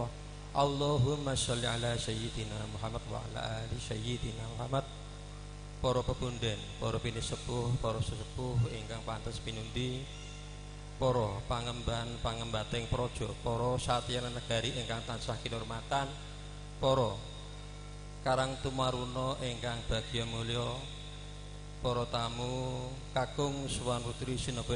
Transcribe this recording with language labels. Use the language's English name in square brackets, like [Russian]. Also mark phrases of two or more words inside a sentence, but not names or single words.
[Arabic] اللهم صل على سيدنا محمد وعلى آل سيدنا محمد. [Javanese] Para pepunden, para pinisepuh, para sesepuh ingkang pantes pinundi, para pangemban-pangembating praja, para satyana negari ingkang tansah kinurmatan, para karang tumaruna ingkang bagya mulya, para tamu kakung Suwan Putri sinebut